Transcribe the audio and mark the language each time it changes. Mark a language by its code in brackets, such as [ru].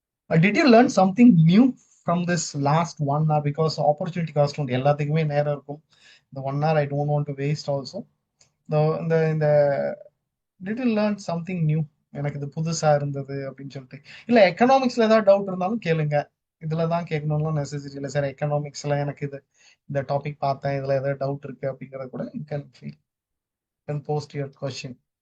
[en] Did you learn something new from this last 1 hour? [ta] Because opportunity cost உண்டு எல்லாத்துக்குமே நேரம் இருக்கும். [en] இந்த 1 hour I don't want to waste also. இந்த did you learn something new? [ta] எனக்கு இது புதுசா இருந்தது அப்படின்னு சொல்லிட்டு. இல்ல எக்கனாமிக்ஸ்ல ஏதாவது டவுட் இருந்தாலும் கேளுங்க. இதுல தான் கேட்கணும்லாம் நெசசரி இல்லை சார். எக்கனாமிக்ஸ்ல எனக்கு இந்த டாபிக் பார்த்தேன், இதுல ஏதாவது டவுட் இருக்கு அப்படிங்கறத கூட [en] you can feel, can post your question.